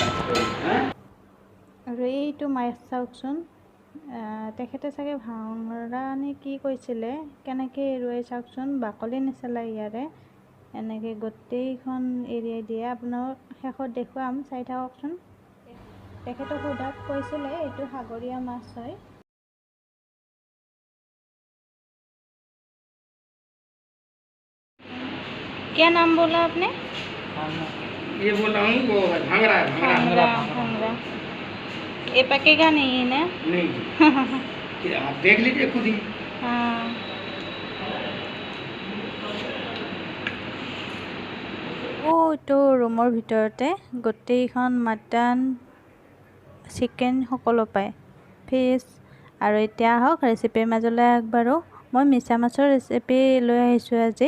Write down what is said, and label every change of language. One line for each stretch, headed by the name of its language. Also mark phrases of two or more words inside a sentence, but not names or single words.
Assamese: আৰু এইটো মাছ চাওকচোন, তেখেতে চাগে ভাঙৰা নে কি কৈছিলে, কেনেকৈ এৰুৱাই চাওকচোন, বাকলি নেচেলাই ইয়াৰে, এনেকৈ গোটেইখন এৰিয়াই দিয়ে। আপোনাক শেষত দেখুৱাম, চাই থাককচোন। তেখেতক সোধাত কৈছিলে এইটো সাগৰীয় মাছ হয়।
Hindi: क्या नाम बोला आपने? ये बोल रहा हूँ वो भांगड़ा है, भांगरा। भांगरा ये पकेगा नहीं है ना? नहीं जी आप देख लीजिए खुद ही। हाँ,
Assamese: তো ৰুমৰ ভিতৰতে গোটেইখন মাটন, চিকেন সকলো পায়, ফিছ। আৰু এতিয়া আহক ৰেচিপিৰ মাজলৈ আগবাঢ়ো। মই মিছা মাছৰ ৰেচিপি লৈ আহিছোঁ আজি।